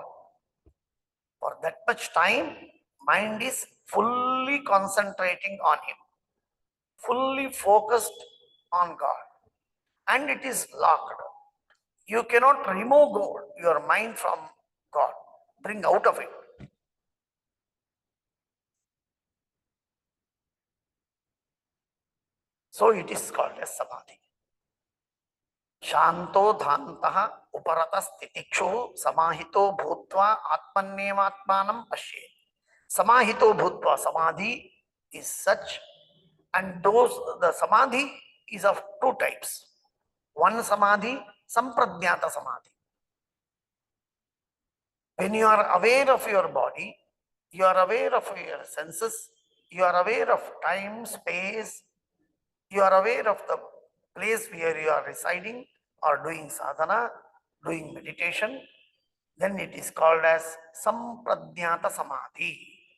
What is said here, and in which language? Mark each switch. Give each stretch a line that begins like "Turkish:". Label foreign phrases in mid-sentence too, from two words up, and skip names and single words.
English: For that much time, mind is fully concentrating on Him, fully focused on God, and it is locked. You cannot remove God, your mind from God, bring out of it. So it is called as samadhi.
Sanskrit: Shanto dhantah uparata stitikshu samahito bhutva atmannevatmanam pashe. Samahito bhutva,
English: samadhi is such, and the samadhi is of two types. One samadhi,
Sanskrit: sampradnyata samadhi.
English: When you are aware of your body, you are aware of your senses, you are aware of time, space, you are aware of the place where you are residing or doing sadhana, doing meditation, then it is called as
Sanskrit: sampradnyata samadhi.